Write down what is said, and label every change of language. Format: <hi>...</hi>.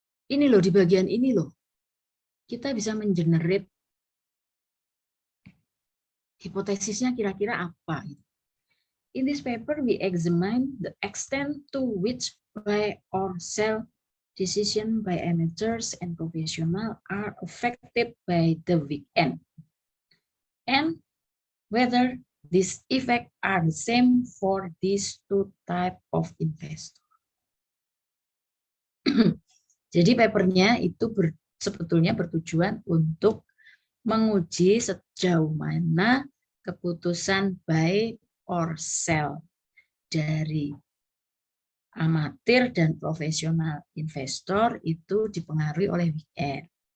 <id>ini loh, di bagian ini loh, kita bisa mengenerate hipotesisnya kira-kira apa.</id> <en>In this paper, we examine the extent to which buy or sell decision by amateurs and professionals are affected by the weekend, and whether these effects are the same for these two types of investor.</en> <id>Jadi papernya itu sebetulnya bertujuan untuk menguji sejauh mana keputusan</id> <en>buy or sell</en> <id>dari amatir dan profesional investor itu dipengaruhi oleh weekend.</id>